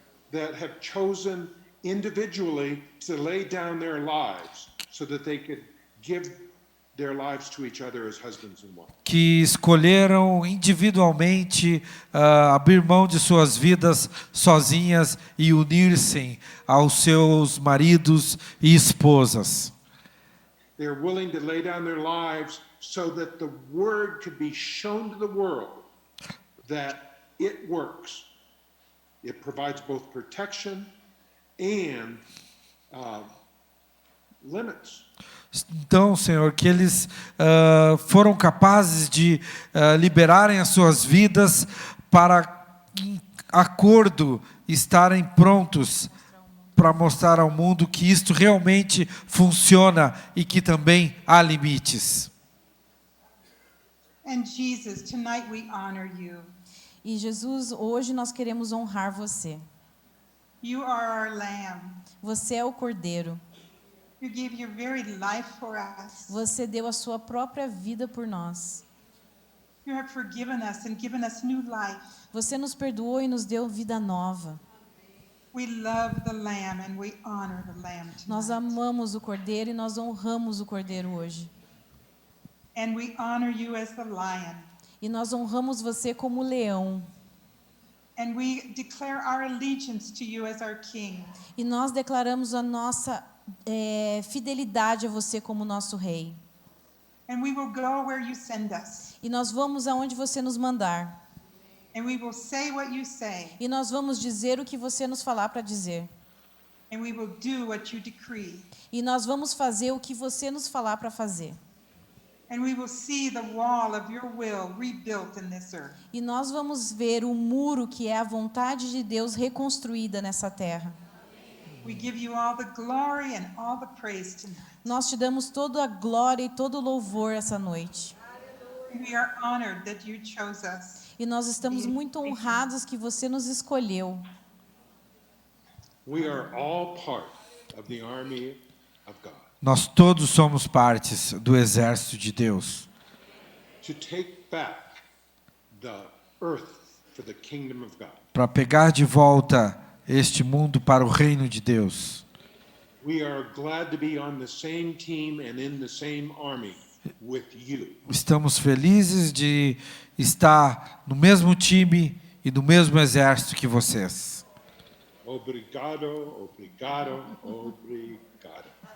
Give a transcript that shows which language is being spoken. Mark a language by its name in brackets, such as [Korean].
[English] that have chosen individually to lay down their lives so that they could give their lives to each other as husbands and wives. [Portuguese] que escolheram individualmente abrir mão de suas vidas sozinhas e unir-se aos seus maridos e esposas. [English] They're willing to lay down their lives so that the word could be shown to the world that it works. It provides both protection and limits. [Portuguese] Então, Senhor, que eles foram capazes de liberarem as suas vidas para, em acordo, estarem prontos para mostrar ao mundo que isto realmente funciona e que também há limites. [English] And Jesus, tonight we honor you. [Portuguese] E Jesus, hoje nós queremos honrar você. [English] You are our lamb. [Portuguese] Você é o Cordeiro. [English] You gave your very life for us. [Portuguese] Você deu a sua própria vida por nós. [English] You have forgiven us and given us new life. [Portuguese] Você nos perdoou e nos deu vida nova. [English] We love the lamb and we honor the lamb [Portuguese] Nós [English] tonight. [Portuguese] amamos o Cordeiro e nós honramos o Cordeiro hoje. [English] And we honor you as the lion. [Portuguese] E nós honramos você como leão. [English] And we declare our allegiance to you as our king. [Portuguese] E nós declaramos a nossa fidelidade a você como nosso rei. [English] And we will go where you send us. [Portuguese] E nós vamos aonde você nos mandar. [English] And we will say what you say. [Portuguese] E nós vamos dizer o que você nos falar para dizer. [English] And we will do what you decree. [Portuguese] E nós vamos fazer o que você nos falar para fazer. [English] And we will see the wall of your will rebuilt in this earth. [Portuguese] E nós vamos ver o muro que é a vontade de Deus reconstruída nessa terra. [English] We give you all the glory and all the praise tonight. [Portuguese] Nós te damos toda a glória e todo o louvor essa noite. [English] We are honored that you chose us. [Portuguese] E nós estamos muito honrados que você nos escolheu. [English] We are all part of the army of God. [Portuguese] Nós todos somos partes do exército de Deus. [English] To take back the earth for the kingdom of God. [Portuguese] Para pegar de volta este mundo para o reino de Deus. [English] We are glad to be on the same team and in the same army with you. [Portuguese] Estamos felizes de estar no mesmo time e no mesmo exército que vocês. Obrigado, obrigado, obrigado.